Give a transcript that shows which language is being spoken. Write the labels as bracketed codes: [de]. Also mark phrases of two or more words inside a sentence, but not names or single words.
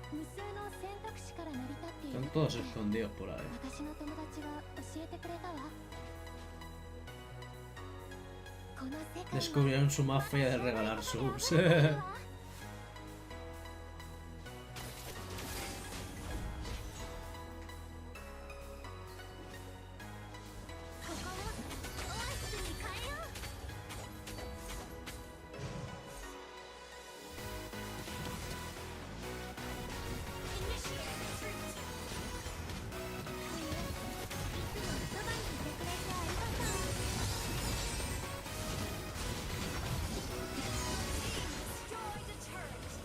[ja] 数の選択肢から成り立っている [es] Están todos escondidos por ahí. [ja] 私の友達が教えてくれたわ。この世界は [es] Descubrieron su mafia de regalar subs. [ja] ここもオアシスに変えよう。そばにいてくれてありがとう。 [en] Destroyed a turret.